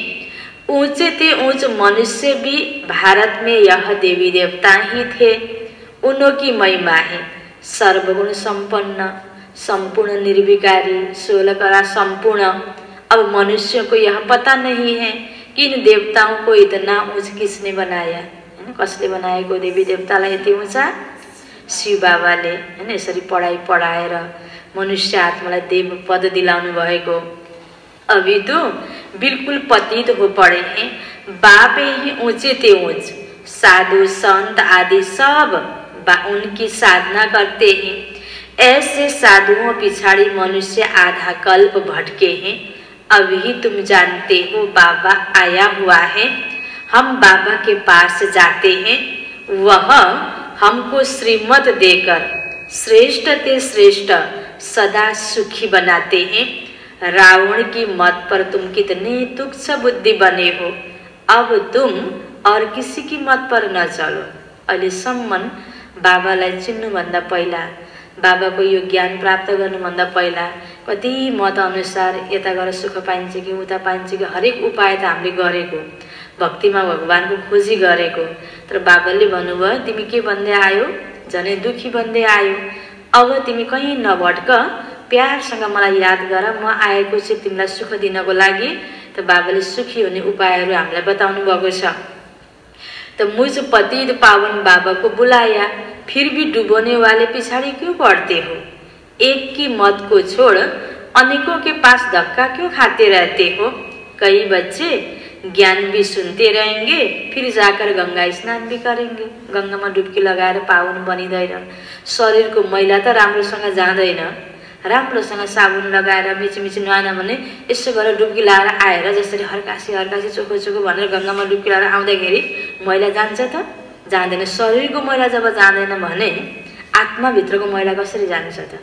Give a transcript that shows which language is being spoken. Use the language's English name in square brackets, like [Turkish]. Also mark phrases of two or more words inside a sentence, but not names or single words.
[Hindi] ऊंचे ते ऊंच मनुष्य भी भारत में यह देवी देवता ही थे। उन्हों की महिमा है सर्वगुण संपन्न, संपूर्ण निर्विकारी, 16 कला संपूर्ण। अब मनुष्यों को यह पता नहीं है किन देवताओं को इतना ऊंच किसने बनाया हैन? [Nepali] कसले बनाएको देवी देवतालाई यति ऊँचा? शिव बाबाले हैन। यसरी पढाएर मनुष्य आत्मालाई देव पद दिलाउनु भएको। [Hindi] अभी तो बिल्कुल पतित हो पड़े हैं, बाप ही ऊंचे ते ऊंच, साधु संत आदि सब उनकी साधना करते हैं। ऐसे साधुओं पिछाड़ी मनुष्य आधा कल्प भटके हैं। अभी तुम जानते हो बाबा आया हुआ है, हम बाबा के पास जाते हैं, वह हमको श्रीमत देकर श्रेष्ठ ते श्रेष्ठ सदा सुखी बनाते हैं। रावण की मत पर तुम कितने तुच्छ बुद्धि बने हो, अब तुम और किसी की मत पर न चलो। [Nepali] अहिलेसम्म बाबालाई चिन्नुभन्दा पहिला, बाबाको यो ज्ञान प्राप्त गर्नुभन्दा पहिला कति मत अनुसार यता गएर सुख पाइन्छ कि उता पाइन्छ कि हरेक उपाय त हामीले गरेको, भक्तिमा भगवानको खोजी गरेको। तर बाबाले भन्नुभयो तिमी के भन्दै आयो? झनै दुखी भन्दै आयो। अब तिमी कहीँ नभट्क, प्यारसँग मलाई याद गर, म आएको छु तिमीलाई सुख दिनको लागि। त बाबाले सुखी हुने उपायहरू हामीलाई बताउनु भएको छ। [Hindi] तो मुझ पतित पावन बाबा को बुलाया, फिर भी डुबोने वाले पिछाड़ी क्यों पड़ते हो? एक की मत को छोड़ अनेकों के पास धक्का क्यों खाते रहते हो? कई बच्चे ज्ञान भी सुनते रहेंगे, फिर जाकर गंगा स्नान भी करेंगे। [Nepali] गंगा में डुबकी लगाएर पावन बनिँदैन। शरीर को मैला त राम्रोसँग जाँदैन। राम्रोसँग साबुन लगाएर मिची नुहाएन भने यसो गरेर डुबकी लगाएर आएर जसरी हर्कासी हर्कासी चोखो चोखो भनेर गंगामा डुबकी लगाएर आउँदाखेरि मैला जान्छ त? जाँदैन। शरीरको मैला जब जाँदैन भने आत्माभित्रको मैला कसरी जान्छ त?